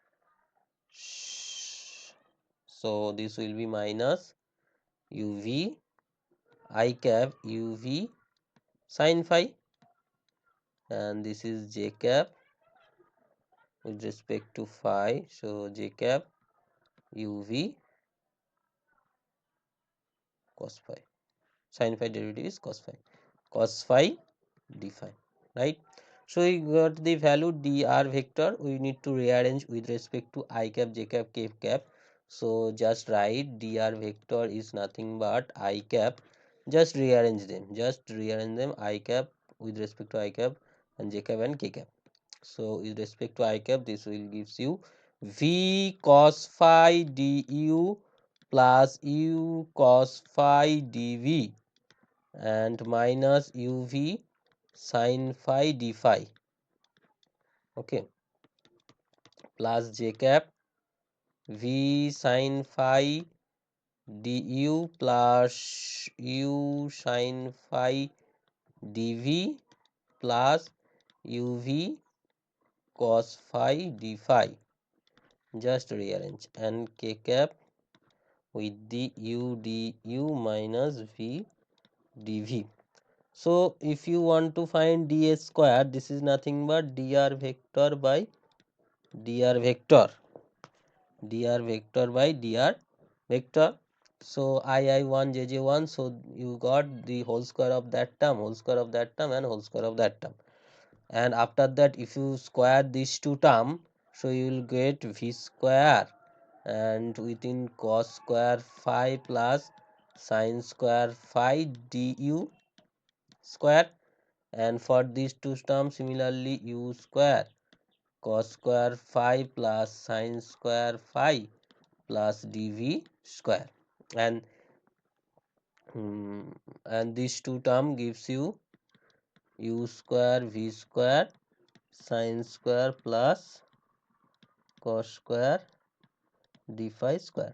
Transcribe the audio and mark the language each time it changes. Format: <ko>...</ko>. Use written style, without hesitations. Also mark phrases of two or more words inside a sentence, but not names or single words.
<en>So this will be minus uv I cap uv sin phi, and this is j cap with respect to phi. So j cap uv cos phi. Sin phi derivative is cos phi. Cos phi d phi, right? So we got the value dr vector. We need to rearrange with respect to I cap, j cap, k cap. So just write dr vector is nothing but I cap. Just rearrange them. I cap with respect to I cap and j cap and k cap. So with respect to I cap, this will gives you v cos phi du plus u cos phi dv and minus uv sin phi d phi, okay, plus j cap v sin phi du plus u sin phi dv plus uv cos phi d phi. Just rearrange and k cap with the u du minus v dv. So if you want to find dA square, this is nothing but dr vector by dr vector, by dr vector. So I1 jj1, so you got the whole square of that term, and whole square of that term. And after that, if you square these two term, so you will get v square and within cos square phi plus sin square phi du square, and for these two terms similarly u square cos square phi plus sin square phi plus dv square, and these two term gives you u square v square sin square plus cos square d phi square.</en>